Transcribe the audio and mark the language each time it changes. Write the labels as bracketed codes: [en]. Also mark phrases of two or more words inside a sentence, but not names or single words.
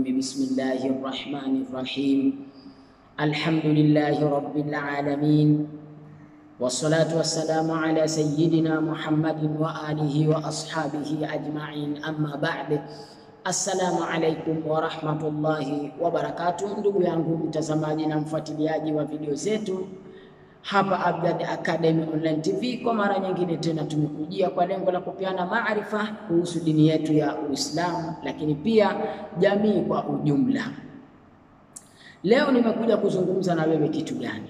[ar] بسم الله الرحمن الرحيم. الحمد لله رب العالمين، والصلاة والسلام على سيدنا محمد وآله وأصحابه أجمعين. أما بعد، السلام عليكم ورحمة الله وبركاته. [sw] Ndugu yangu mtazamaji na mfuatiliaji wa video zetu hapa Abdad Academy Online TV, kwa mara nyingine tena tumekujia kwa lengo la kupeana maarifa kuhusu dini yetu ya Uislamu, lakini pia jamii kwa ujumla. Leo nimekuja kuzungumza na wewe kitu gani?